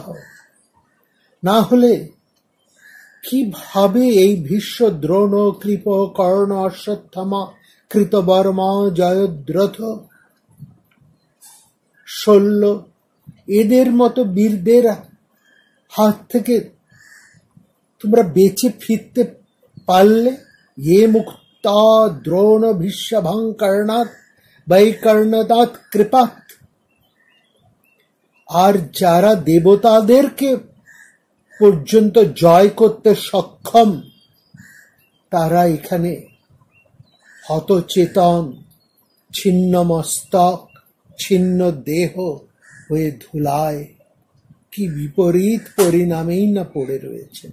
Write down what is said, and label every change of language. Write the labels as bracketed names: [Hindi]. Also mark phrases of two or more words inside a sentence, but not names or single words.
[Bangla] না হলে কিভাবে এই ভীষ্ম, দ্রোণ, কৃপ, কর্ণ, অশ্বত্থামা, কৃতবর্মা, জয়দ্রথ, শল্য, এদের মতো বীরদের হাত থেকে তোমরা বেঁচে ফিরতে পারলে? [Sanskrit] ये मुक्ता द्रोण भीष्मभं कर्णात् वैकर्णदात् कृपात्। [Bangla] আর যারা দেবতাদেরকে পর্যন্ত জয় করতে সক্ষম, তারা এখানে হতচেতন, ছিন্ন মস্তক, ছিন্ন দেহ হয়ে ধুলায় কি বিপরীত পরিণামেই না পড়ে রয়েছেন।